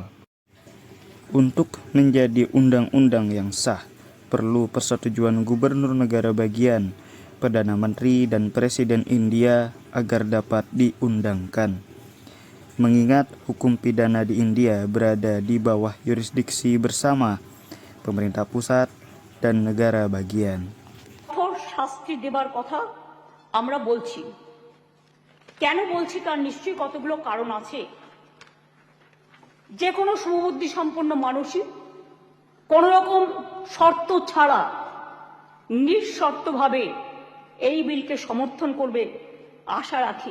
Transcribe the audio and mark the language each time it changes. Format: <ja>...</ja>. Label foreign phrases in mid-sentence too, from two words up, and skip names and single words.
<id>Untuk menjadi undang-undang yang sah, perlu persetujuan Gubernur Negara Bagian, Perdana Menteri, dan Presiden India agar dapat diundangkan. Mengingat hukum pidana di India berada di bawah yurisdiksi bersama pemerintah pusat dan negara bagian.</id> <bn>শাস্তি দেবার কথা আমরা বলছি, কেন বলছি তার নিশ্চয়ই কতগুলো কারণ আছে। যে কোনো সুবুদ্ধি সম্পন্ন মানুষই কোন রকম শর্ত ছাড়া নিঃশর্তভাবে এই বিলকে সমর্থন করবে আশা রাখি।</bn>